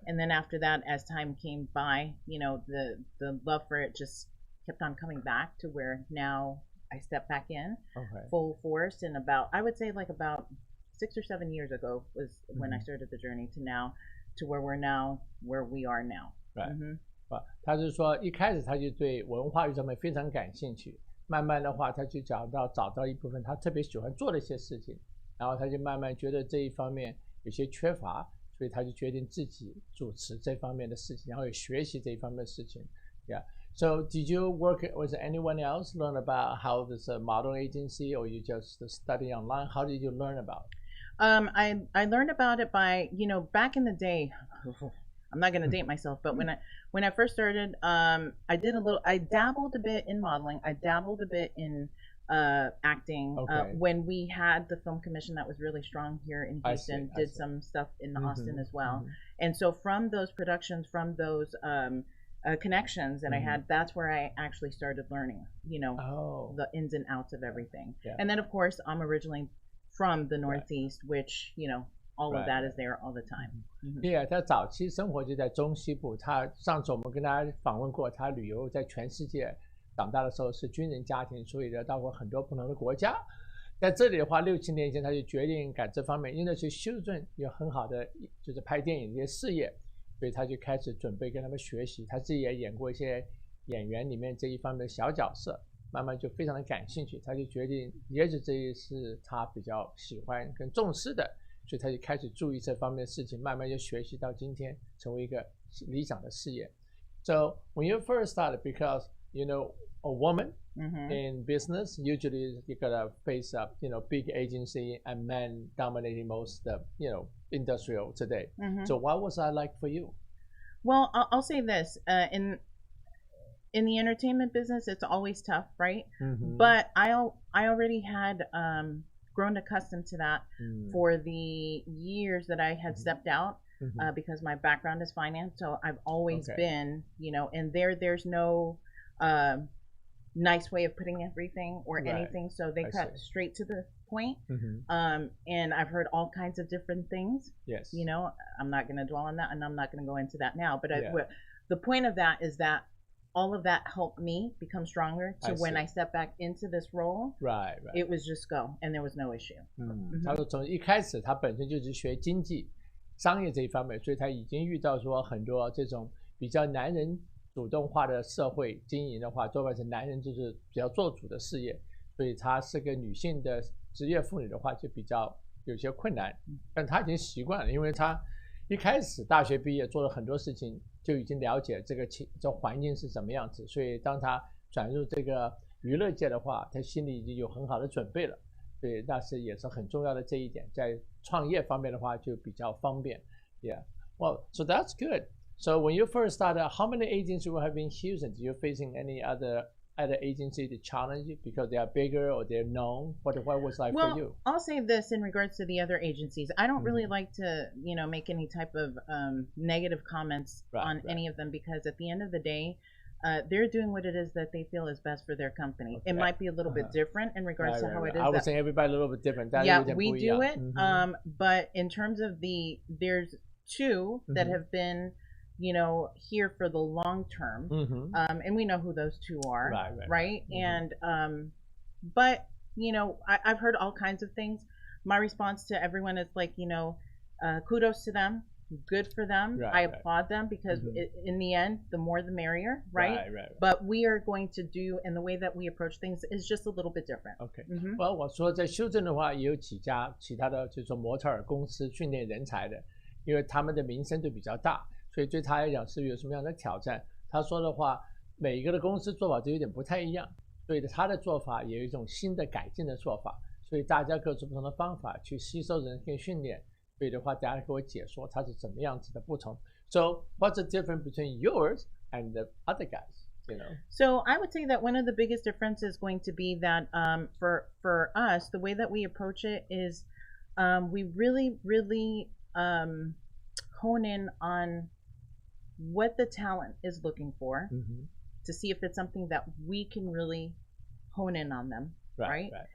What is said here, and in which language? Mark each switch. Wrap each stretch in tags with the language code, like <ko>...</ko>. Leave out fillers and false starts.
<en>And then after that, as time came by, the love for it just kept on coming back to where now I step back in full force. And I would say about 6 or 7 years ago was when I started the journey to now, to where we are now. Right.</en> <zh>他是说一开始他就对文化艺术上面非常感兴趣，慢慢的话他就找到一部分他特别喜欢做的一些事情，然后他就慢慢觉得这一方面有些缺乏，所以他就决定自己主持这方面的事情，然后也学习这一方面的事情。 Yeah.</zh> <en>So did you work with anyone else, learn about how this model agency, or you just study online? How did you learn about it? I learned about it by, back in the day. I'm not going to date myself, but when I first started, I dabbled a bit in modeling. I dabbled a bit in acting. When we had the film commission that was really strong here in Houston, did some stuff in Austin as well. And so from those productions, from those connections that I had, that's where I actually started learning, the ins and outs of everything. Yeah. And then of course I'm originally from the Northeast, which, all of that is there all the time.</en> <zh>Yeah, 他早期生活就在中西部。他上次我们跟他访问过，他旅游在全世界，长大的时候是军人家庭，所以呢到过很多不同的国家。在这里的话，6、7年前他就决定赶这方面，因为去休斯顿有很好的就是拍电影的一些事业，所以他就开始准备跟他们学习。他自己也演过一些演员里面这一方面的小角色，慢慢就非常的感兴趣。他就决定，也许这也是他比较喜欢跟重视的。所以他就开始注意这方面的事情，慢慢就学习到今天，成为一个理想的事业。</zh> <en>So when you first started, because a woman in business usually you gotta face up, big agency and men dominating most industrial today. So what was that like for you? Well, I'll say this: in the entertainment business, it's always tough, right? But I already had grown accustomed to that for the years that I had stepped out, because my background is finance. So I've always been, and there's no nice way of putting everything or anything. So they cut straight to the point. And I've heard all kinds of different things. Yes. I'm not going to dwell on that, and I'm not going to go into that now. But the point of that is that all of that helped me become stronger to when I stepped back into this role. Right. It was just go, and there was no issue.</en> <zh>他说从一开始他本身就是学经济、商业这一方面，所以他已经遇到说很多这种比较男人主动化的社会经营的话，多半是男人就是比较做主的事业，所以他是个女性的职业妇女的话就比较有些困难，但他已经习惯了，因为他一开始大学毕业做了很多事情，就已经了解这环境是什么样子，所以当他转入这个娱乐界的话，他心里已经有很好的准备了，所以那是也是很重要的这一点，在创业方面的话就比较方便。</zh> <en>Yeah, well, so that's good. So when you first started, how many agencies you have in Houston? Do you facing any other agency to challenge you because they are bigger or they're known? What was like for you? I'll say this in regards to the other agencies. I don't really like to, make any type of negative comments on any of them, because at the end of the day, they're doing what it is that they feel is best for their company. Okay. It might be a little bit different in regards to how it is. I was saying everybody a little bit different. Yeah, we do it. But in terms of there's two that have been, here for the long term, and we know who those two are, right? And but I've heard all kinds of things. My response to everyone is like, kudos to them. Good for them. I applaud them because in the end, the more the merrier, right? But we are going to do, and the way that we approach things is just a little bit different.</en> <zh>OK， well， 我说在修正的话，也有几家其他的，就是说模特儿公司训练人才的，因为他们的名声都比较大，所以对他来讲是有什么样的挑战？他说的话，每一个的公司做法都有点不太一样，所以他的做法也有一种新的改进的做法，所以大家各自不同的方法去吸收人跟训练。所以的话，大家给我解说它是怎么样子的不同。</zh> <en>So what's the difference between yours and the other guys? So I would say that one of the biggest difference is going to be that for us, the way that we approach it is we really hone in on what the talent is looking for to see if it's something that we can really hone in on them, right?</en>